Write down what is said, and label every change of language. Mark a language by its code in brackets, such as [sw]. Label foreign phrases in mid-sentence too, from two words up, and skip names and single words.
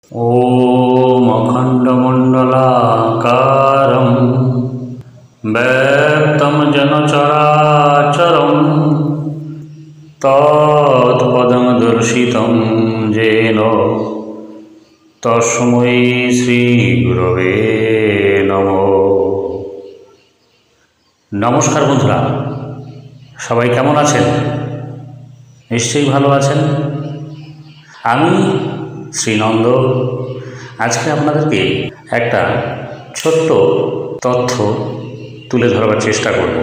[sa] ॐ अखण्डमण्डलाकारं व्याप्तं येन चराचरं तत्पदं दर्शितं येन तस्मै श्रीगुरवे नमः। [bn] নমস্কার বন্ধুরা, সবাই কেমন আছেন? নিশ্চয়ই ভালো আছেন। আমি শ্রীনন্দ আজকে আপনাদেরকে একটা ছোট্ট তথ্য তুলে ধরবার চেষ্টা করব।